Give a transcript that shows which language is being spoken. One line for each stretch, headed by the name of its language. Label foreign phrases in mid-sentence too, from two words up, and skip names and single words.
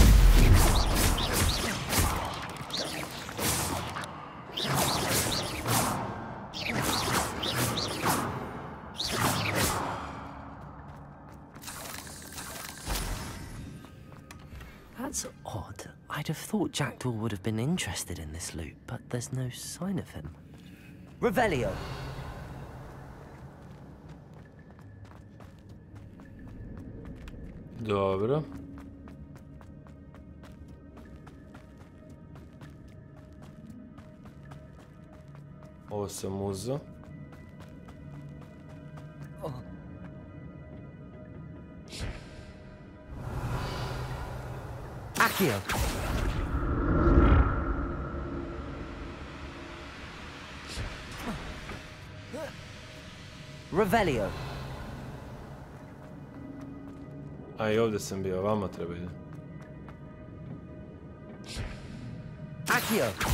English: That's odd. I'd have thought Jackdaw would have been interested in this loot, but there's no sign of him. Revelio.
Bosnian: Dobro. Ovo sam uzeo. Accio. Revelio. A i ovdje sam bio, vama treba idem. Accio.